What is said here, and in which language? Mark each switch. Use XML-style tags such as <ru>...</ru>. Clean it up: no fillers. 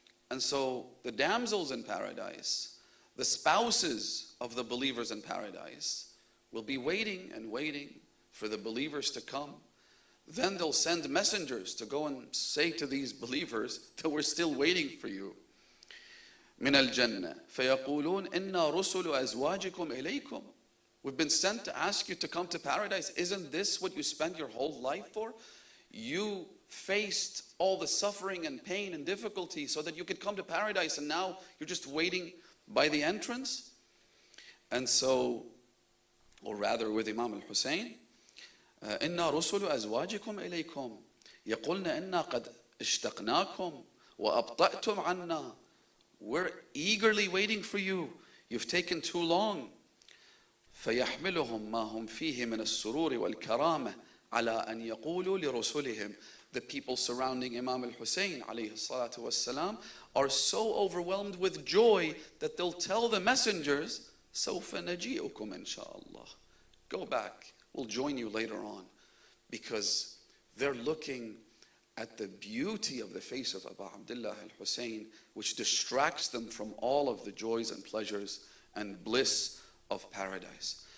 <en>And so the damsels in paradise, the spouses of the believers in paradise, will be waiting and waiting for the believers to come. Then they'll send messengers to go and say to these believers that we're still waiting for you.</en> <ar>من الجنة فيقولون إنا رسل أزواجكم إليكم.</ar> <en>We've been sent to ask you to come to paradise. Isn't this what you spent your whole life for? You faced all the suffering and pain and difficulty so that you could come to paradise, and now you're just waiting by the entrance. And so, or rather with Imam al-Hussein,</en> <ar>إنا رسل أزواجكم إليكم يقولن إنا قد اشتقناكم وأبطأتم عنا.</ar> <en>We're eagerly waiting for you. You've taken too long.</en> <ar>فيحملهم ما هم فيه من السرور والكرامة على أن يقولوا لرسلهم.</ar> <en>The people surrounding Imam al-Hussein alayhi salatu wassalam are so overwhelmed with joy that they'll tell the messengers,</en> <ar>سوف نجيئكم إن شاء الله.</ar> <en>Go back. We'll join you later on. Because they're looking at the beauty of the face of Abu Abdullah al-Hussein, which distracts them from all of the joys and pleasures and bliss of paradise.</en>